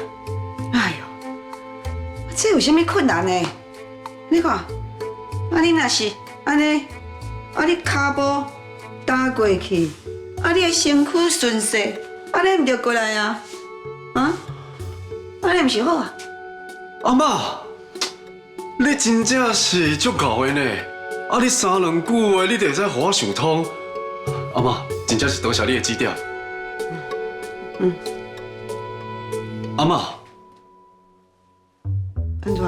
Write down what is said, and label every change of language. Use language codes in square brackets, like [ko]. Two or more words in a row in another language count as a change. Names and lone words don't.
[nan] 哎呦，这有啥物困难呢？你看，啊你若是安尼，啊你骹步踏过去，啊你的身躯顺势，啊你唔着过来啊？啊？啊你唔是好啊？阿嬷，你真正是足够的呢！啊你三两句话，你就会使互我想通。阿嬷，真正是多谢你的指点。阿嬷，安怎？